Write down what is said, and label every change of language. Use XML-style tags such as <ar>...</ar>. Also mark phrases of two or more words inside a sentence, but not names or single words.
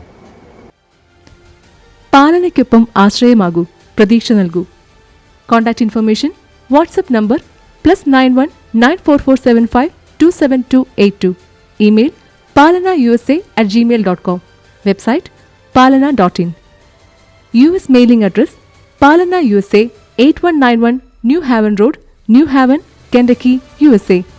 <ml>പാലനയ്ക്കൊപ്പം ആശ്രയമാകൂ, പ്രതീക്ഷ നൽകൂ.</ml> <en>contact information WhatsApp number +91 94475 27282. ഇമെയിൽ palana.usa@gmail.com. വെബ്സൈറ്റ് palana.in. US mailing address Palana USA 8191 New Haven Road, New Haven, Kentucky, USA.</en>